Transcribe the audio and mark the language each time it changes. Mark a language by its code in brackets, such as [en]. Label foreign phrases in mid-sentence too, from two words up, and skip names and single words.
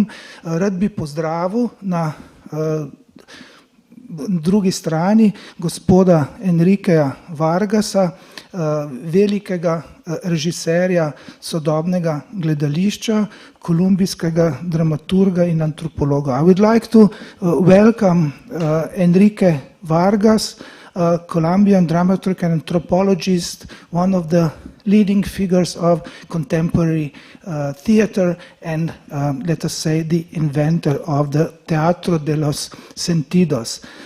[sl] Rad bi pozdravil na drugi strani gospoda Enrikeja Vargasa, velikega režiserja sodobnega gledališča, kolumbijskega dramaturga in antropologa. [en] I would like to welcome Enrique Vargas, Colombian dramaturg and anthropologist, one of the leading figures of contemporary theater and, let us say, the inventor of the Teatro de los Sentidos.